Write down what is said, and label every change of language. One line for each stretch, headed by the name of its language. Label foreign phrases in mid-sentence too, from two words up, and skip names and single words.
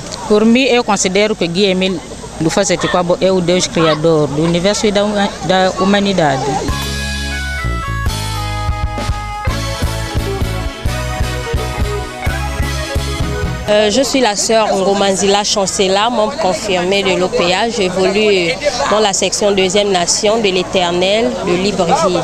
Portuguese: Por mim, eu considero que Gui Emílio Faceticobo é o Deus Criador do universo e da humanidade.
French: Je suis la sœur Ngomanzila Chancela, membre confirmée de l'OPA. J'évolue dans la section 2e Nation de l'Éternel de Libreville.